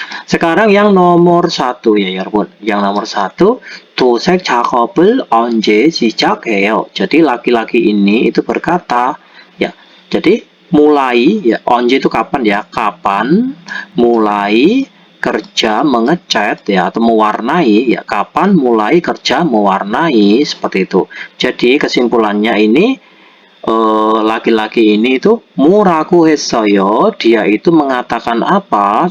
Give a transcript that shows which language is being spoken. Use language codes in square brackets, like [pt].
[id] Sekarang yang nomor 1 ya 여러분. Yang nomor 1, [ko] 도색 작업을 언제 시작해요? [id] Jadi laki-laki ini itu berkata ya, jadi mulai ya, 언제 itu kapan ya, kapan mulai kerja mengecat ya, atau mewarnai ya, kapan mulai kerja mewarnai, seperti itu. Jadi kesimpulannya ini laki-laki ini itu [ko] 뭐라고 했어요, [id] dia itu mengatakan apa.